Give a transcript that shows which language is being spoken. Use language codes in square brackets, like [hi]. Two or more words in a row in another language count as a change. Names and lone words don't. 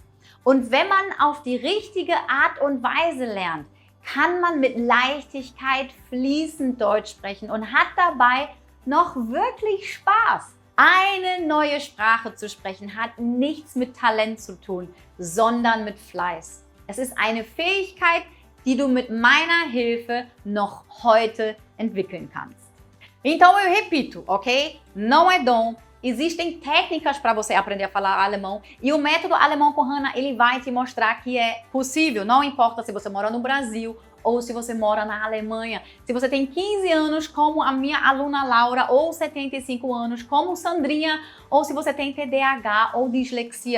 [de] Und wenn man auf die richtige Art und Weise lernt, kann man mit Leichtigkeit fließend Deutsch sprechen und hat dabei noch wirklich Spaß. Eine neue Sprache zu sprechen hat nichts mit Talent zu tun, sondern mit Fleiß. Es ist eine Fähigkeit, die du mit meiner Hilfe noch heute entwickeln kannst. [pt] Então eu repito, ok? Não é dom. Existem técnicas para você aprender a falar alemão e o método Alemão com Hannah, ele vai te mostrar que é possível. Não importa se você mora no Brasil ou se você mora na Alemanha. Se você tem 15 anos como a minha aluna Laura ou 75 anos como Sandrinha ou se você tem TDAH ou dislexia.